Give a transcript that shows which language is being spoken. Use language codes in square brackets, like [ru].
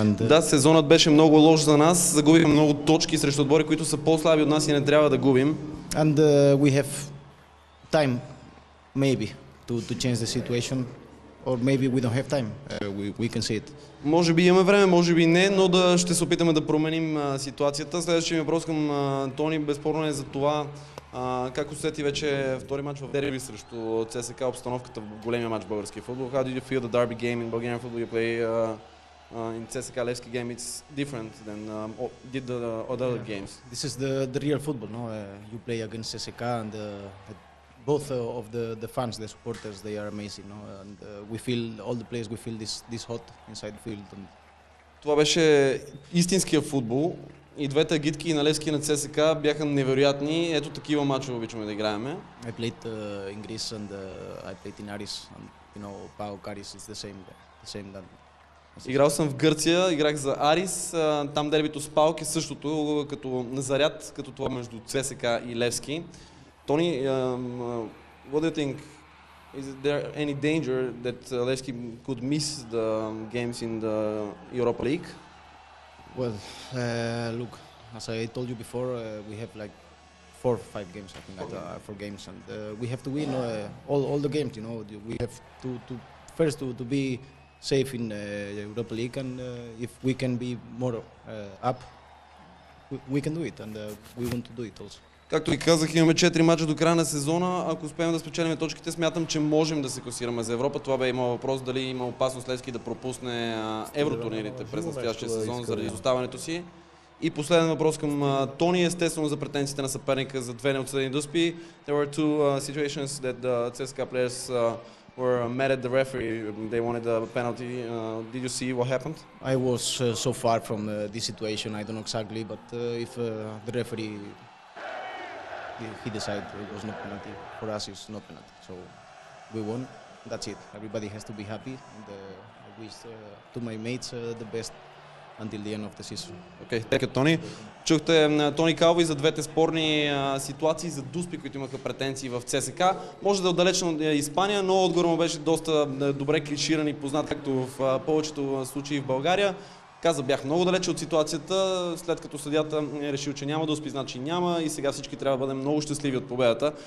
[bg] Да, сезонът беше много лош за нас. Загубихме много точки срещу отбори, които са по-слаби от нас и не трябва да губим. [en] And we have time, maybe, to change the situation. Or maybe we don't have time. We can see it. [bg] Може би имаме време, може би не, но ще се опитаме да променим ситуацията. Следващия ми въпрос към Тони безспорно е за това как усети вече втори матч в дерби срещу ЦСКА, обстановката в големия матч в българския футбол. [en] How did you feel the derby game in Bulgarian football you play in CSKA Levski game? It's different than did the other games. This is the real football, no? You play against CSKA and both of the fans, the supporters, they are amazing, no? And we feel all the players, we feel this hot inside the field. [bg] Това беше истинския футбол. И двете агитки на Левски и на ЦСКА бяха невероятни. Ето такива мачове обичаме да играем. [en] I played in Greece and I played in Aris, and you know, PAOK Aris is the same that. [bg] Играл съм в Гърция, играх за Арис. Там дербито с ПАОК е същото като на заряд, като това между ЦСКА и Левски. [en] Тони, what do you think? Is there any danger that Levski could miss the games in the Europa League? Well, look, as I told you before, we have like 4 or 5 games, I think, 4 games, and we have to win all the games. You know, we have to first to be safe in Europa League, and if we can be more up, we can do it, and we want to do it also. [bg] Както и казах, имаме 4 мача до края на сезона. Ако успеем да спечелим точките, смятам, че можем да се класираме за Европа. Това бе имал въпрос дали има опасност Левски да пропусне евротурнирите през настоящия сезон заради изоставането си. И последен въпрос към Тони, естествено за претенциите на съперника за две неотсъдени дуспи. [en] There were two situations that the CSKA players were mad at the referee. They wanted a penalty. Did you see what happened? I was so far from this situation. I don't know exactly, but if the referee he decided it was not penalty. For us, it's not penalty. So we won. That's it. Everybody has to be happy. And I wish to my mates the best until the end of the season. Okay, thank you, Тони. [bg] Чухте Тони Калво и за двете спорни ситуации за дуспи, които имаха претенции в ЦСКА. Може да е отдалечен от Испания, но отговор му беше доста добре клиширан и познат, както в повечето случаи в България. Каза, бях много далече от ситуацията, след като съдията е решил, че няма дуспи, значи няма и сега всички трябва да бъдем много щастливи от победата.